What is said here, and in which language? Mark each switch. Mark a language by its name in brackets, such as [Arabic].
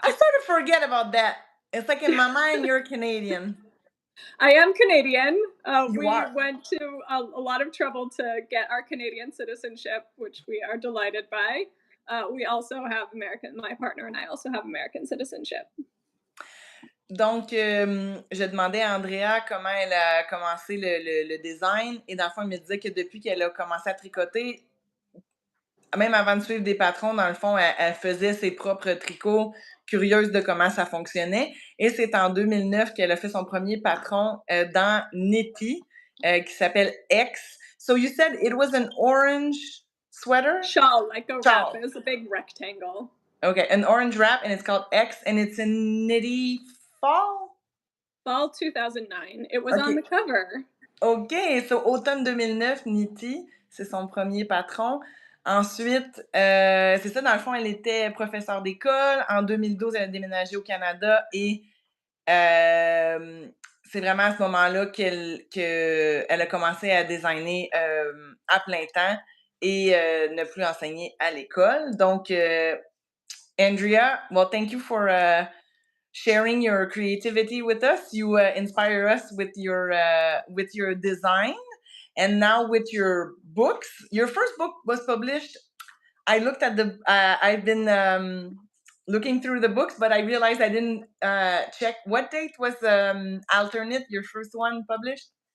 [English] I sort of forget about that. It's like in my mind, you're Canadian. I am Canadian. You We are. went to a lot of trouble to get our Canadian citizenship, which we are delighted by. We also have American, my partner and I also have American citizenship. [French] Donc, je demandais à Andrea comment elle a commencé le design et dans le fond, elle me disait que depuis qu'elle a commencé à tricoter, même avant de suivre des patrons, dans le fond, elle faisait ses propres tricots, curieuse de comment ça fonctionnait. Et c'est en 2009 qu'elle a fait son premier patron dans Knitty, qui s'appelle X. [English] So you said it was an orange sweater? Shawl, like a wrap. Shawl. It was a big rectangle. Okay, an orange wrap, and it's called X, and it's in Knitty Fall? Fall 2009. It was on OK. the cover. [French] OK, so automne 2009, Knitty, c'est son premier patron. Ensuite, c'est ça, dans le fond, elle était professeure d'école. En 2012, elle a déménagé au Canada et c'est vraiment à ce moment-là qu'elle a commencé à designer à plein temps et ne plus enseigner à l'école. [English] Donc, Andrea, well, thank you for sharing your creativity with us. You inspire us with your design, and now with your books. Your first book was published. I looked at the. I've been looking through the books, but I realized I didn't check what date was ALTERKNIT, your first one, published.